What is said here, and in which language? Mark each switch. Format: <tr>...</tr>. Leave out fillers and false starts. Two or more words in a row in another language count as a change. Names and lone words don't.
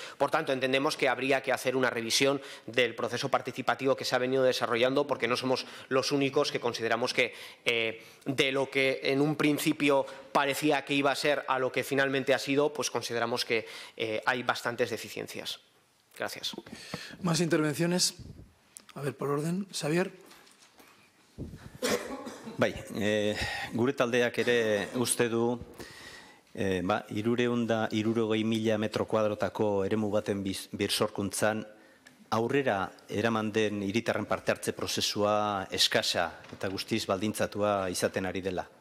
<es>Por tanto, entendemos que habría que hacer una revisión del proceso participativo que se ha venido desarrollando, porque no somos los únicos que consideramos que de lo que en un principio parecía que iba a ser a lo que finalmente ha sido, pues consideramos que hay bastantes deficiencias. Gracias. ¿Más intervenciones? A ver, por orden. Xavier.</es> <eu>Bai, gure taldeak ere uste du 360.000 metro kuadrotako eremu baten birsorkuntzan aurrera eraman den hiritarren parte hartze prozesua eskasa eta guztiz baldintzatua izaten ari dela.</eu>